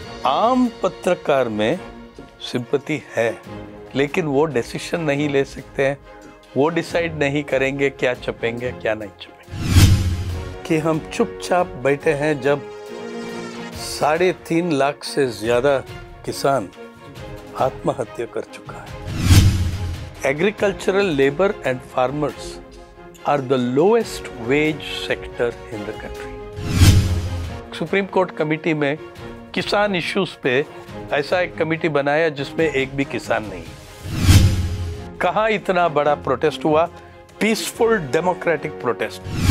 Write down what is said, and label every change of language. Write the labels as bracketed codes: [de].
[hi] आम पत्रकार में सिंपैथी है, लेकिन वो डिसीजन नहीं ले सकते हैं, वो डिसाइड नहीं करेंगे क्या छपेंगे क्या नहीं छपेंगे। कि हम चुपचाप बैठे हैं जब 3.5 लाख से ज्यादा किसान आत्महत्या कर चुका है। [en] Agricultural labour and farmers are the lowest wage sector in the country. [hi] Supreme court committee में किसान इश्यूज पे ऐसा एक कमेटी बनाया जिसमें एक भी किसान नहीं। कहाँ इतना बड़ा प्रोटेस्ट हुआ? Peaceful democratic protest.